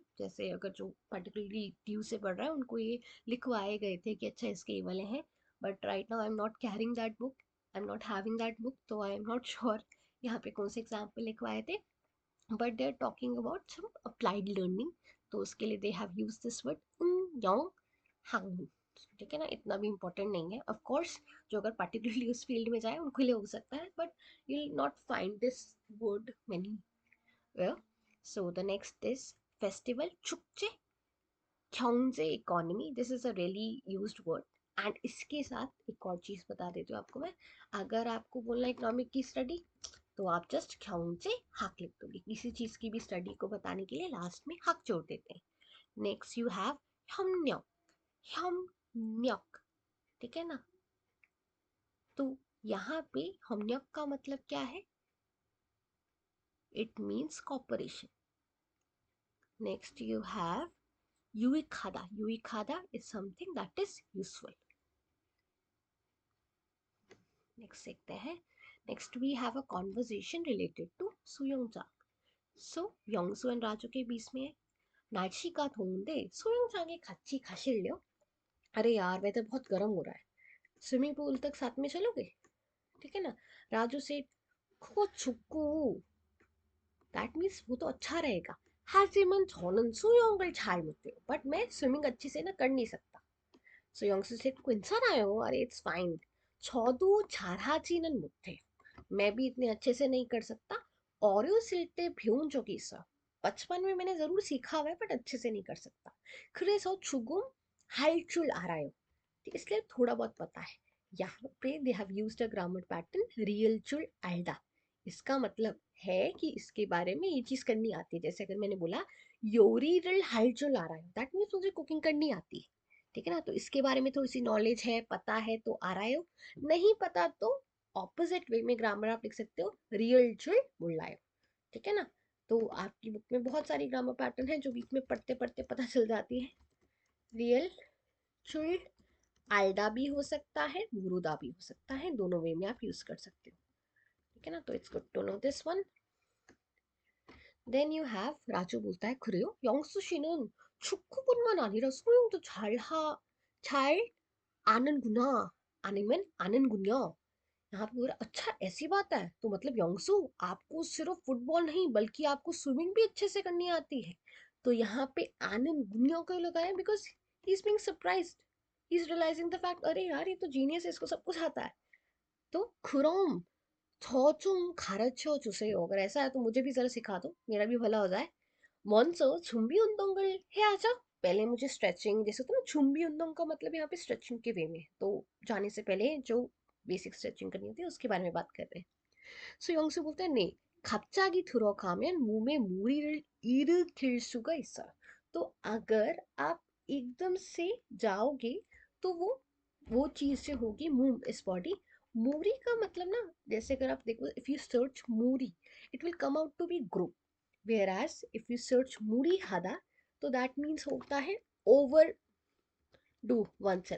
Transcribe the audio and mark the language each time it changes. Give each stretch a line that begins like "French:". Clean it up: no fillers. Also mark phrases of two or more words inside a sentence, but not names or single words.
Hindi: जैसे अगर जो पर्टिकुलरली ड्यू से पढ़ रहा है उनको ये लिखवाए गए थे कि अच्छा इसके ये वाले हैं,
English: But right now I am not carrying that book, I am not having that book, तो I am not sure
Hindi: यहाँ पे कौन से एग्जाम्पल लिखवाए थे.
English: But they are talking about some applied learning,
Hindi: तो उसके लिए
English: they have used this word young hangmun.
Hindi: ठीक है ना. इतना भी इम्पोर्टेंट नहीं है
English: of course.
Hindi: जो अगर पर्टिकुलरली उस फील्ड में जाए उनको लिए हो सकता है,
English: But you will not find this word many where. So the next is festival,
Korean: 축제.
English: 경제 economy, this is a really used word.
Hindi: एंड इसके साथ एक और चीज बता देती हूँ आपको मैं. अगर आपको बोलना इकोनॉमिक की स्टडी, तो आप जस्ट
Korean: 경제 학
Hindi: लिख दोगे. किसी चीज की भी स्टडी को बताने के लिए लास्ट में हाक जोड़ देते हैं.
English: Next you have 협력. 협력.
Hindi: ठीक है ना. तो यहाँ पे 협력 का मतलब क्या है?
English: It means cooperation. Next you have 유익하다. 유익하다 is something that is useful.
Hindi: नेक्स्ट देखते हैं.
English: Next we have a conversation related to 수영장.
Hindi: सो 영수 एंड राजू के बीच में है.
Korean: 날씨가 더운데 수영장에 같이 가실래요?
Hindi: अरे यार वेदर बहुत गर्म हो रहा है,
English: swimming pool
Hindi: तक साथ में चलोगे? ठीक है ना. राजू से
Korean: 그거 춥고,
English: that means
Hindi: वो तो अच्छा रहेगा.
Korean: 하지만 저는 수영을 잘 못해요.
Hindi: बट मैं स्विमिंग अच्छे से ना कर नहीं सकता.
English: So 영수 said 괜찮아요. अरे it's fine.
Korean: 저도 잘하지는 못해요.
Hindi: मैं भी इतने अच्छे से नहीं कर सकता.
Korean: 어렸을 때 배운 적이 있어요.
Hindi: बचपन में मैंने जरूर सीखा हुआ है बट अच्छे से नहीं कर सकता.
Korean: 그래서 조금 할 줄 알아요.
Hindi: इसलिए थोड़ा बहुत पता है. यहाँ पे
English: they have used a grammar pattern
Korean: 할 줄 알다.
Hindi: इसका मतलब है कि इसके बारे में ये चीज करनी आती है. जैसे अगर मैंने बोला
Korean: 요리를 할 줄
Hindi: आ रहा है,
English: that means
Hindi: मुझे कुकिंग करनी आती है. ठीक है ना. तो इसके बारे में थोड़ी सी नॉलेज है, पता है तो आ रहा है. नहीं पता तो
English: opposite way
Hindi: में ग्रामर आप लिख सकते हो
Korean: 할 줄 몰라요.
Hindi: ठीक है ना. तो आपकी बुक में बहुत सारी
English: grammar pattern
Hindi: है जो बीच में पढ़ते पढ़ते पता चल जाती है.
Korean: 할 줄 알다
Hindi: भी हो सकता है, मुरुदा भी हो सकता है, दोनों वे में आप यूज कर सकते हो. ठीक है ना. तो
English: it's good to know this one. Then you have
Hindi: राजू बोलता है
English: 그래요?
Korean: 영수 씨는 축구뿐만 아니라 수영도 잘 아는구나. 아니면 아는군요.
Hindi: यहाँ पे बोल रहा अच्छा ऐसी बात है, तो मतलब योंगसू आपको सिर्फ फुटबॉल नहीं बल्कि आपको स्विमिंग भी अच्छे से करनी आती है. तो यहाँ पे आनंद गुनिया को लगाया
English: because he is being surprised, he is realizing the fact
Hindi: अरे यार ये तो जीनियस है, इसको सब कुछ आता है.
Korean: तो खुरोम 좀 가르쳐 주세요.
Hindi: अगर ऐसा है तो मुझे भी ज़रा सिखा दो, मेरा भी भला हो जाए.
Korean: 먼저 준비 운동을 해야죠.
Hindi: पहले मुझे स्ट्रेचिंग, जैसे होता है ना
Korean: 준비 운동
Hindi: का मतलब यहाँ पे स्ट्रेचिंग के वे में, तो जाने से पहले जो बेसिक स्ट्रेचिंग करनी होती है उसके बारे में बात कर रहे हैं. So 영수 बोलते हैं नहीं,
Korean: 갑자기 들어가면 몸에 무리를 일으킬 수가 있어요.
Hindi: तो अगर आप एकदम से जाओगे तो वो चीज से होगी मूव इस बॉडी. मूरी का मतलब ना, जैसे अगर आप देखो,
English: if you search मूरी it will come out to be group, whereas if you search
Korean: 무리하다
English: तो that means
Hindi: होता है
English: over do one self.